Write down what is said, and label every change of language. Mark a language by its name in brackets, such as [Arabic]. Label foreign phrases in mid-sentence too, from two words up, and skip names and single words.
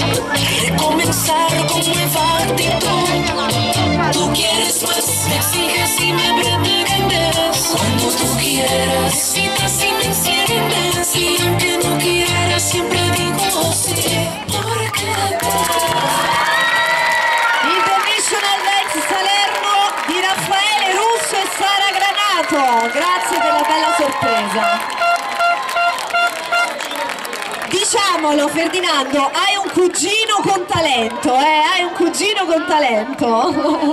[Spanish] Recomenzar con nueva actitud. Tú quieres más, me exiges y me pretendes. Cuando tú quieras, necesitas y me enciendes. Y aunque no quieras, siempre digo sí. Porque [Italian] International Night Salerno di Raffaele Russo e Sara Granato. Grazie per la bella sorpresa. Diciamolo Ferdinando, hai un cugino con talento, hai un cugino con talento.